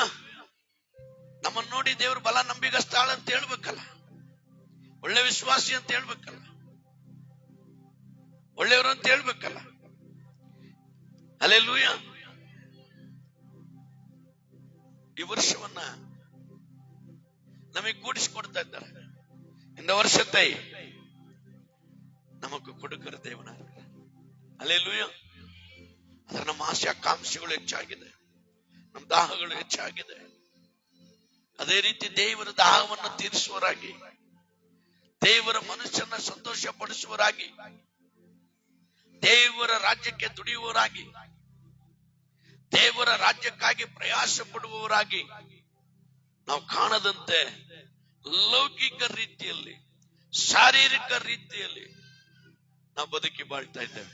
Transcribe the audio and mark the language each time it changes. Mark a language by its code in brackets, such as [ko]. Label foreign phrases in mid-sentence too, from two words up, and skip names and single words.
[kn] ನಮ್ಮನ್ನು ನೋಡಿ ದೇವರು ಬಲ ನಂಬಿಗಸ್ತಾಳ ಅಂತ ಹೇಳ್ಬೇಕಲ್ಲ, ಒಳ್ಳೆ ವಿಶ್ವಾಸಿ ಅಂತ ಹೇಳ್ಬೇಕಲ್ಲ, ಒಳ್ಳೆಯವರು ಅಂತ ಹೇಳ್ಬೇಕಲ್ಲ. ಹಲ್ಲೆಲೂಯಾ. ಈ ವರ್ಷವನ್ನ ನಮಗೆ ಕೂಡಿಸಿಕೊಡ್ತಾ ಇದ್ದಾರೆ. [ta] இந்த வருஷத்தை நமக்கு கொடுக்கிற தேவனாக. [kn] ಹಲ್ಲೆಲೂಯಾ. ಅದರ ನಮ್ಮ ಆಸೆ ಆಕಾಂಕ್ಷೆಗಳು ಹೆಚ್ಚಾಗಿದೆ, ನಮ್ಮ ದಾಹಗಳು ಹೆಚ್ಚಾಗಿದೆ. ಅದೇ ರೀತಿ ದೇವರ ದಾಹವನ್ನು ತೀರಿಸುವರಾಗಿ, ದೇವರ ಮನುಷ್ಯನ ಸಂತೋಷ ಪಡಿಸುವರಾಗಿ, ದೇವರ ರಾಜ್ಯಕ್ಕೆ ದುಡಿಯುವವರಾಗಿ, ದೇವರ ರಾಜ್ಯಕ್ಕಾಗಿ ಪ್ರಯಾಸ ಪಡುವವರಾಗಿ ನಾವು ಕಾಣದಂತೆ ಲೌಕಿಕ ರೀತಿಯಲ್ಲಿ, ಶಾರೀರಿಕ ರೀತಿಯಲ್ಲಿ ನಾವು ಬದುಕಿ ಬಾಳ್ತಾ ಇದ್ದೇವೆ.